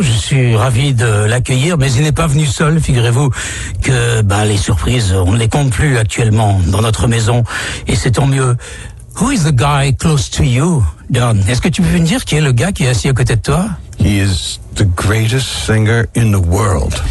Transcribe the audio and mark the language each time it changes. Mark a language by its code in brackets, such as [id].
[fr] Je suis ravi de l'accueillir, mais il n'est pas venu seul. Figurez-vous que les surprises, on ne les compte plus actuellement dans notre maison. Et c'est tant mieux. [en] Who is the guy close to you, Don? [fr] Est-ce que tu peux me dire qui est le gars qui est assis à côté de toi? [en] He is the greatest singer in the world.